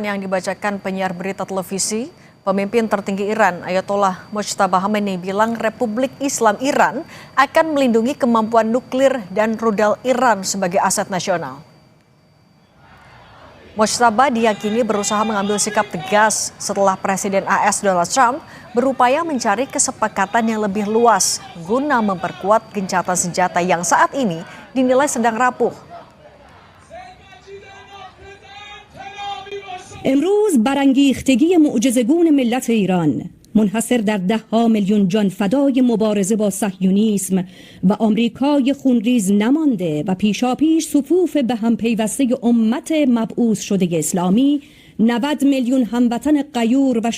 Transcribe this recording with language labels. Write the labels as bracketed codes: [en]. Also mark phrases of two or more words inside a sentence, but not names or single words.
[id] yang dibacakan penyiar berita televisi, pemimpin tertinggi Iran, Ayatollah Mojtaba Khamenei bilang Republik Islam Iran akan melindungi kemampuan nuklir dan rudal Iran sebagai aset nasional. Mojtaba diyakini berusaha mengambil sikap tegas setelah Presiden AS Donald Trump berupaya mencari kesepakatan yang lebih luas guna memperkuat gencatan senjata yang saat ini dinilai sedang rapuh. [fa] امروز برانگیختگی معجزه‌گون ملت ایران منحصر در ده‌ها میلیون جان فدای مبارزه با صهیونیسم و آمریکای خونریز نمانده و پیشاپیش صفوف به هم پیوسته امت مبعوث شده اسلامی 90 میلیون هموطن غیور و